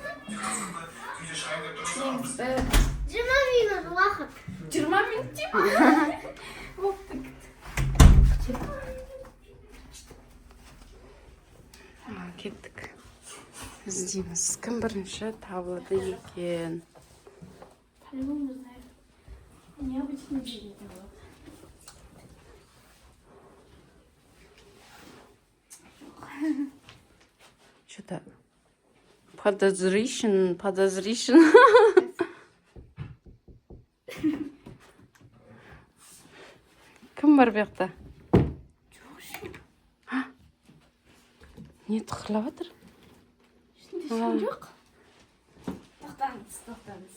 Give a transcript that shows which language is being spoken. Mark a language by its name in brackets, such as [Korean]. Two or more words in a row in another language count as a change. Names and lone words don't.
[Kazakh] 20 минут уақыт. 20 минут дейм? Бопты. Кеттік. Іздейміз. Кім бірінші табылды екен? [Russian] По-любому знаю. Необычный день это было. Что-то подозрительно. [Kazakh] Кім бар бұяқта? Не тықырлап жатыр? Жоқ. Тоқтаңыз.